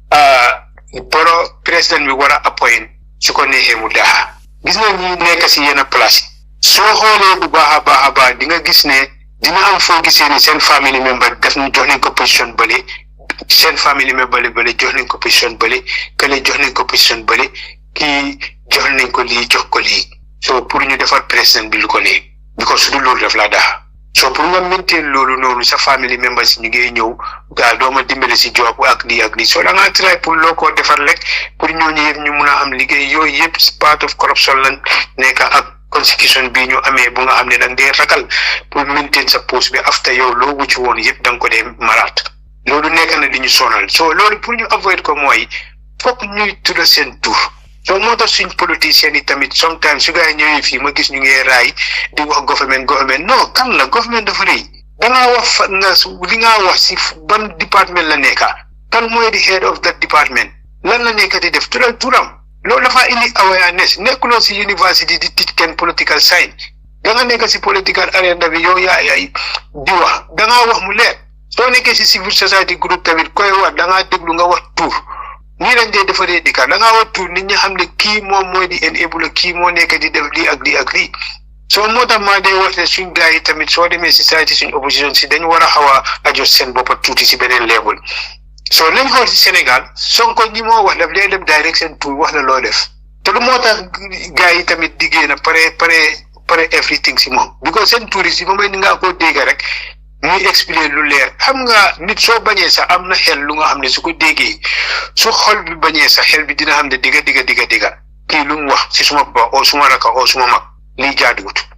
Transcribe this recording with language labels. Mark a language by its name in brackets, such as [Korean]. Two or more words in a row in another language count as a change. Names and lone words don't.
[Wolof] boro président bi war a appoint su ko neexee mu daaxa gis nga ñi nekk si yenn place soo xoolee bu baax a baax di nga gis ne dina am foo gisee ne seen [English] family member [Wolof] def ñu jox nañ ko position bële seen [English] family member [Wolof] bële jox nañ ko position bële kële jox nañ ko position bële kii jox nañ ko lii jox ko lii so pour ñu defar président bi lu ko ne because su dul loolu daf laa daaxa so pour nga maintain loolu noonu sa [English] family members [Wolof] ñu ngi ñëw gaa dooma dimbale si job ak lii so da ngaa try pour loo ko defar rek pour ñooñu yëpp ñu mun a am liggéey yooyu yëpp [English] part of corruption [Wolof] lan nekk ak constitution bi ñu amee bu nga xam ne danga dee ragal pour maintain sa poste bi after yow loo wucci woon yëpp danga ko dee maraat loolu nekk na di ñu sonal so loolu pour ñu avoid ko mooy fokk ñuy tudda seen tur so moo tax suñ politiciens yi tamit sometimes su gaa yi ñëwee fii ma gis ñu ngi raay di wax government non kan la government dafa rëy dangaa wax li nga wax si ban département la nekka kan mooy di [English] head of that department [Wolof] lan la nekka di def turam loolu dafa indi awareness nekkuloo si university di teach kenn [English] political science [Wolof] danga nekk si [English] political arena [Wolof] bi yow yaay di wax dangaa wax mu leer soo nekkee si [English] civil society group [Wolof] tamit koy wax dangaa déglu nga wax tur nii lañ dee defaree dikka da ngaa wattu nit ñi xam ne kii moom mooy di enable kii moo nekk di def lii ak lii soo moo tax maa day wax ne suñ gars yi tamit soo demee si société suñ opposition si dañ war a xaw a adjust seen boppa tuuti si beneen level soo nañ xool si Sénégal Sonko ñi moo wax daf lay dem direct seen tur wax la loo def te lu moo tax gars yi tamit di génn pare everything si moom because seen tur yi si moom ni ngaa koo dégg rek muy expliquer lu leer xam nga nit soo bañee sax am na xel lu nga xam ne su ko déggee su xol bi bañee sax xel bi dina xam ne digga kii lu mu wax si suma ba oo suma raka oo suma mag lii jaaduwut